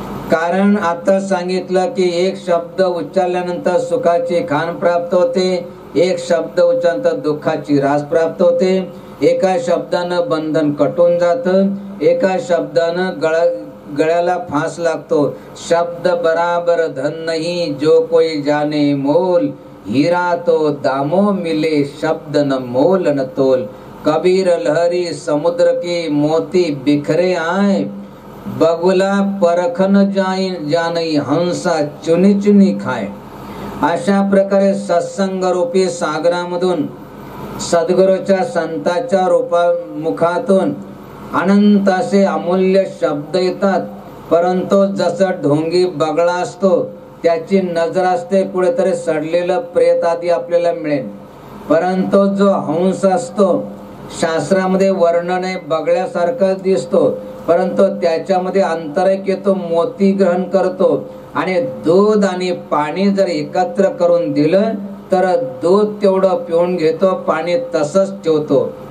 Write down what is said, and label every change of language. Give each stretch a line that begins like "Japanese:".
Marathi: कारण आता सांगितलं की एक शब्द उच्चारल्यानंतर सुखाची खान प्राप्त होते, एक शब्द उच्चारल्यानंतर दुःखाची रास प्राप्त होते, एका शब्दानं बंधन कटून जातं, एका शब्दानं गळ्याला फास लागतो.
Hindi: शब्द बराबर धन नहीं जो कोई जाने मोल, हीरा तो दामो मिले शब्द न मोल न तोल. कबीर लहरी समुद्र की मोती बिखरे आए, बगुला परखन जानई हंसा चुनी चुनी खाए.
Marathi: अशा प्रकारे सत्संग रूपी सागरामधून सद्गुरूच्या संताच्या मुखातून अनंत असे अमूल्य शब्द येतात. परंतु जसं ढोंगी बगळा असतो त्याची नजर असते कुठेतरी सडलेलं प्रेत आदी आपल्याला मिळेल, परंतु जो हंस असतो शास्त्रामध्ये वर्णन आहे बगळ्यासारखा दिसतो, परंतु त्याच्यामध्ये आंतरिक येतो, मोती ग्रहण करतो आणि दूध आणि पाणी जर एकत्र करून दिलं तर दूध तेवढं पिऊन घेतो, पाणी तसंच ठेवतो.